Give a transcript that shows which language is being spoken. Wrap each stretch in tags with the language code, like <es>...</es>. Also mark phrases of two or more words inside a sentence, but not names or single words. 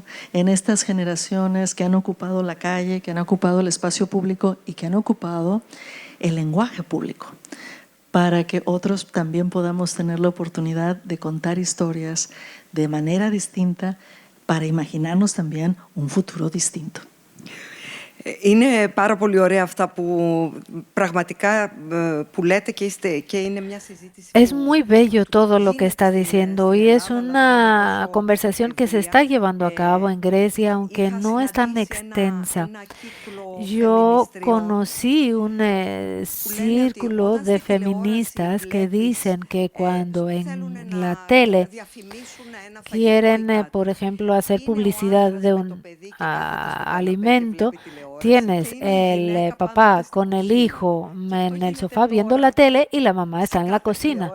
<es>En estas generaciones que han ocupado la calle, que han ocupado el espacio público y que han ocupado el lenguaje público, para que otros también podamos tener la oportunidad de contar historias de manera distinta, para imaginarnos también un futuro distinto.</es> <el>Είναι πάρα πολύ ωραία αυτά που πραγματικά που λέτε και είναι μια συζήτηση.</el> <es>Es muy bello todo lo que está diciendo, y es una conversación que se está llevando a cabo en Grecia, aunque no es tan extensa. Yo conocí un círculo de feministas que dicen que cuando en la tele quieren, por ejemplo, hacer publicidad de un alimento, tienes el papá con el hijo en el sofá viendo la tele y la mamá está en la cocina.</es>